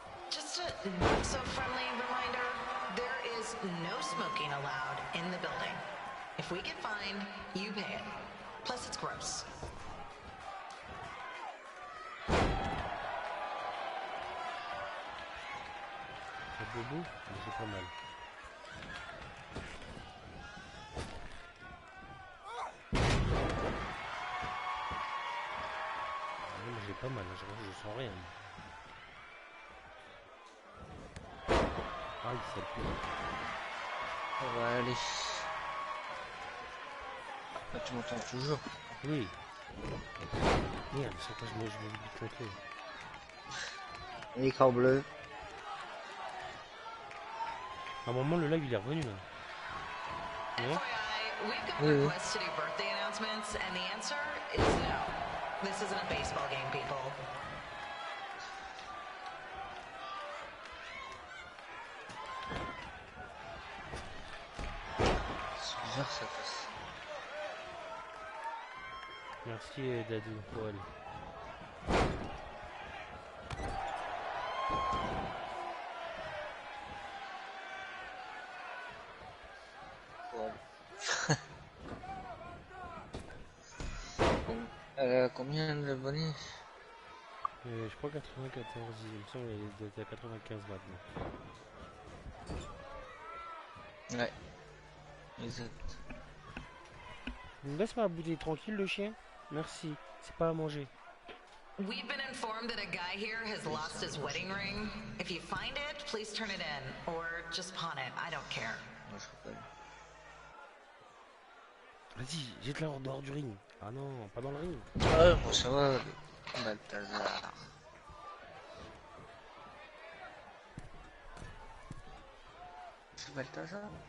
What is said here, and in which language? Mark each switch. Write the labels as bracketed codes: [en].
[en] Just a not so friendly reminder, there is no smoking allowed in the building. If we get fined, you pay it. Plus it's gross. [fr] C'est bobo, mais c'est pas mal. Ouais, mais j'ai pas mal, je sens rien. Aïe, ça pue. Ça va aller. Ah, tu m'entends toujours? Oui. Merde, c'est quoi je me oublie de contrôle. L'écran bleu. À un moment, le live il est revenu là. Non? [en] FYI, we've got requests to do birthday announcements, and the answer is no. This isn't a baseball game, people. [fr] C'est bizarre ça passe. Merci Dadou, Paul. Combien d'abonnés? Je crois 94, il me semble qu'elle est à 95 maintenant. Ouais, exact. Laisse-moi bouder tranquille le chien. Merci, c'est pas à manger. [en] We've been informed that a guy here has lost his wedding ring. If you find it, please turn it in. Or just pawn it. I don't care. [fr] Vas-y, jette-la en dehors du ring. Ah non, pas dans le ring. Ouais, bon, ça va. Balthazar. C'est Balthazar?